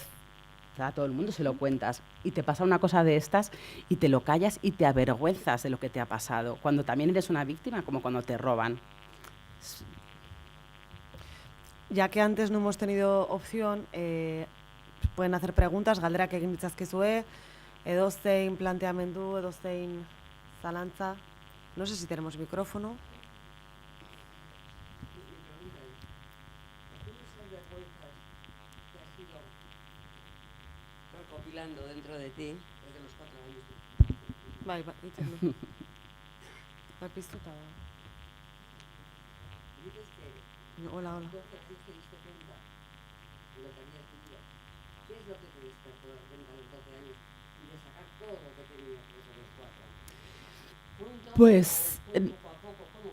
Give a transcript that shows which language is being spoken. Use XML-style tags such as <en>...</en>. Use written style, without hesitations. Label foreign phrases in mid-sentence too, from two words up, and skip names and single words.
<es>A todo el mundo se lo cuentas. Y te pasa una cosa de estas y te lo callas y te avergüenzas de lo que te ha pasado. Cuando también eres una víctima, como cuando te roban. Ya que antes no hemos tenido opción, pueden hacer preguntas,</es> <eu>galderak egin ditzazkezue, edozein planteamendu, edozein zalantza.</eu> <es>No sé si tenemos micrófono. Recopilando dentro de ti desde los 4 años.</es> <eu>Bai, itxendu. Bai, piztuta da.</eu> <es>Dices que Hola, hola. 12 años te diste cuenta de lo que habías vivido. ¿Qué es lo que te despertó de repente a los 12 años y de sacar todo lo que tenías desde los 4 años? Pues ¿Fue poco a poco? ¿Cómo?</es>